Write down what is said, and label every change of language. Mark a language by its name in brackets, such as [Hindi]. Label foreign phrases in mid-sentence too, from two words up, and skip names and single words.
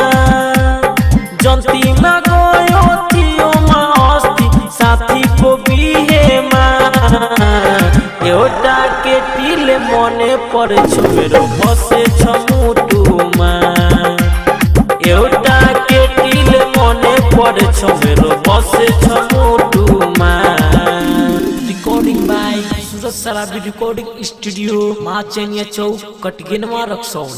[Nepali] जन्तीमा गयो तियोमा अस्ति साथीको बिहेमा एउटा केटीले मने पर मेरो बसे छ मुटुमा एउटा केटीले मने पर मेरो बसे छ मुटुमा [English] recording by [Nepali] सूरज सराबी रिकॉर्डिंग स्टूडियो माचनिया चौक कटगिनवा रक्सौल।